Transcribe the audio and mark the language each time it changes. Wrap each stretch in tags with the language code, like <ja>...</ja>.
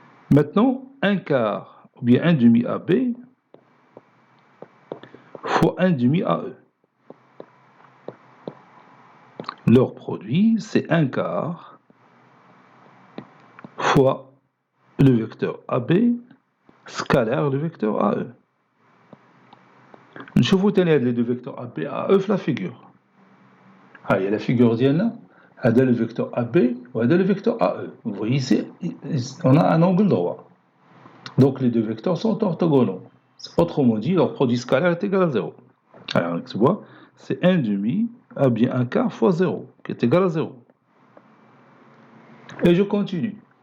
<fr>Maintenant, 1 quart, ou bien 1 demi AB, fois 1 demi AE. Leur produit, c'est 1 quart fois le vecteur AB scalaire le vecteur AE.</fr> <ar>نشوفوا تاني هاد لي دو فيكتور AB AE في لا فيغور. ها هي لا فيغور ديالنا، هذا لو فيكتور AB وهذا لو فيكتور AE.</ar> <fr>Vous voyez ici, on a un angle droit. Donc les deux vecteurs sont orthogonaux. Autrement dit, leur produit scalaire est égal à 0. Alors, tu vois, c'est 1 demi, à bien 1 quart fois 0, qui est égal à 0. Et je continue.</fr>